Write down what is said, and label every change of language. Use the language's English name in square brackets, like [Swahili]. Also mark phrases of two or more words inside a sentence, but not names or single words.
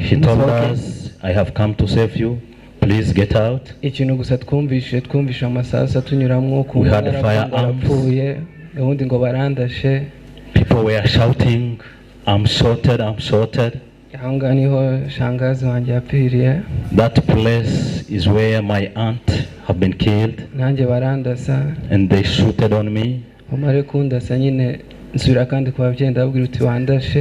[English] He told us, I have come to save you, please get out. [Kinyarwanda] Ikintu gusa twumvishe amasasa tunyuramwo ku [English] we had firearms. [Kinyarwanda] Ubundi ngo barandashe. [English] People were shouting, I'm shorted, I'm shorted. [Kinyarwanda] Ahanga niho shangazi wanjye yapiriye. [English] That place is where my aunt have been killed. [Kinyarwanda] Nanjye barandasa. [English] And they shooted on me. [Kinyarwanda] Bamare kundasa nyine nsubira kandi ku babyeyi ndababwira uti wandashe.